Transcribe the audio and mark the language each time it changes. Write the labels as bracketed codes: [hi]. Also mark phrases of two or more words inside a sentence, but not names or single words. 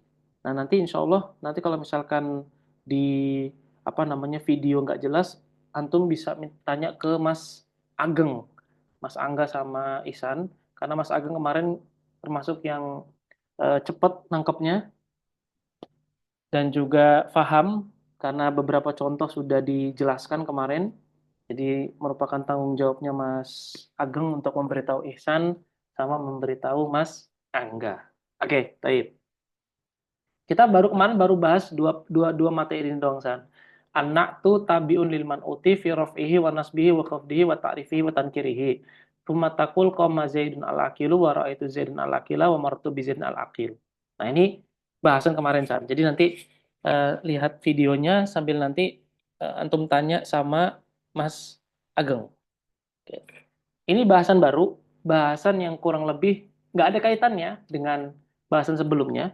[id] Nah nanti [ar] إن شاء الله, [id] nanti kalau misalkan di apa namanya video nggak jelas, antum bisa tanya ke Mas Ageng, Mas Angga sama Isan, karena Mas Ageng kemarin termasuk yang cepat nangkepnya dan juga paham karena beberapa contoh sudah dijelaskan kemarin. Jadi merupakan tanggung jawabnya Mas Ageng untuk memberitahu Ihsan sama memberitahu Mas Angga. Oke, baik. Kita baru kemarin baru bahas dua materi ini dong, San. [ar] النعت تابع للمنعوت في رفعه ونصبه وخفضه وتعريفه وتنكيره. ثم تقول قام زيد العاقل ورأيت زيد العاقل ومررت ب زيد العاقل. [id] Nah, ini bahasan kemarin, San. Jadi nanti lihat videonya sambil nanti antum tanya sama Mas Ageng. Oke. Ini bahasan baru, bahasan yang kurang lebih nggak ada kaitannya dengan bahasan sebelumnya.